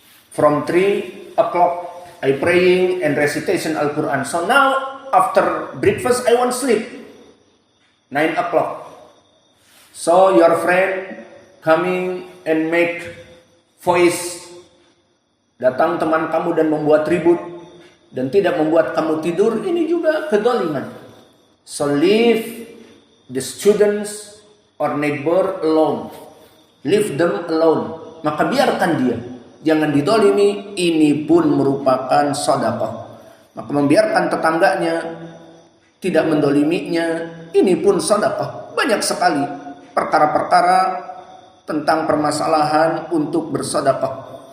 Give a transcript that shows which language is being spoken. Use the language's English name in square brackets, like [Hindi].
[English] From 3 o'clock I praying and recitation Al-Quran. So now after breakfast I want sleep 9 o'clock. So your friend coming and make voice, [Indonesian] datang teman kamu dan membuat ribut dan tidak membuat kamu tidur, ini juga kedoliman. [English] So leave the students or neighbor alone, leave them alone. [Indonesian] Maka biarkan dia, jangan didolimi. Ini pun merupakan sedekah. Maka membiarkan tetangganya, tidak mendoliminya, ini pun sedekah. Banyak sekali perkara-perkara tentang permasalahan untuk bersedekah.